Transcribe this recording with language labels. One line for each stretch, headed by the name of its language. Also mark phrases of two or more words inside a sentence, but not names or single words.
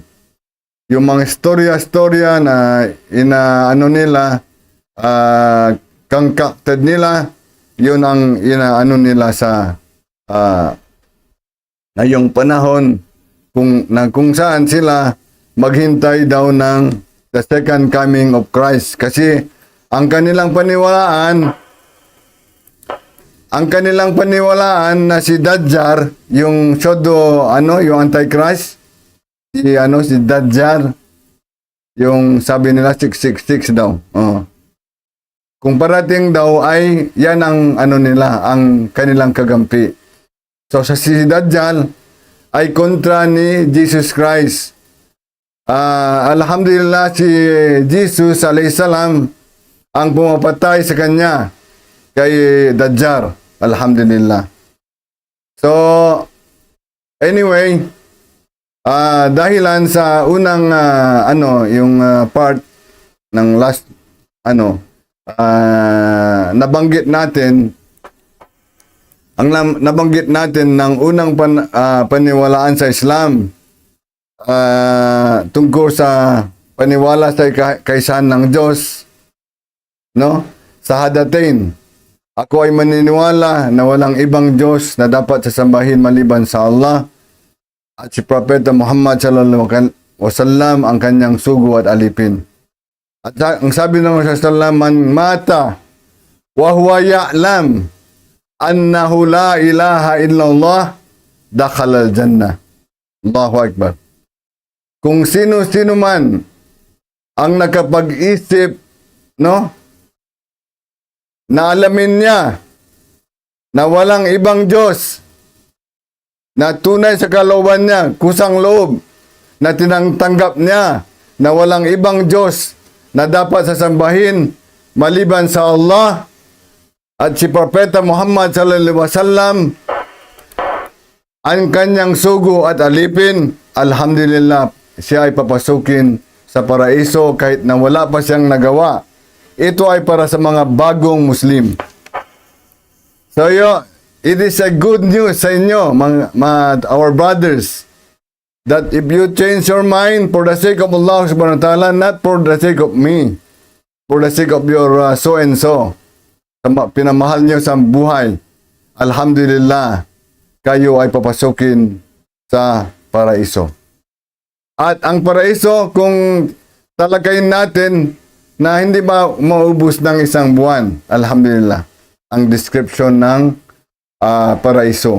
Filipino: Yung mga istorya na nila concocted nila, yun ang nila sa ngayong panahon kung saan sila maghintay daw ng
English: the second coming of Christ.
Filipino: Kasi ang kanilang paniwalaan na si Dajjal, yung yung Antichrist, si Dajjal, yung sabi nila 666 daw. Kung parating daw ay yan ang nila, ang kanilang kagampi. So sa si Dajjal ay kontra ni
English: Jesus Christ.
Filipino: Alhamdulillah, si Jesus
Arabic: عليه السلام
Filipino: ang pumapatay sa kanya kay Dajjal. Alhamdulillah.
English: So anyway,
Filipino: dahilan sa unang yung part ng last nabanggit natin ng unang paniwalaan sa Islam tungkol sa paniwala sa kaysahan ng Diyos, sa hadatain. Ako ay maniniwala na walang ibang Diyos na dapat sasambahin maliban sa Allah at si Propeta Muhammad
Arabic: صلى الله عليه وسلم
Filipino: ang kanyang sugo at alipin. At ang sabi ng Rasulullah,
Arabic: من مات وهو يعلم أنه لا إله إلا الله دخل الجنة. الله أكبر.
Filipino: Kung sino-sino man ang nakapag-isip, na alamin niya na walang ibang Diyos na tunay sa kalooban niya, kusang loob, na tinangtanggap niya na walang ibang Diyos na dapat sasambahin maliban sa Allah at si Propeta Muhammad
Arabic: صلى الله عليه وسلم
Filipino: ang kanyang sugo at alipin, alhamdulillah, siya ay papasukin sa paraiso kahit na wala pa siyang nagawa. Ito ay para sa mga bagong Muslim.
English: So it is a good news
Filipino: sa inyo,
English: our brothers, that if you change your mind for the sake of Allah
Arabic: سبحانه وتعالى,
English: not for the sake of me, for the sake of your so and so,
Filipino: pinamahal niyo sa buhay, alhamdulillah, kayo ay papasukin sa paraiso. At ang paraiso, kung talakayin natin na hindi ba maubos ng isang buwan, alhamdulillah, ang description ng paraiso.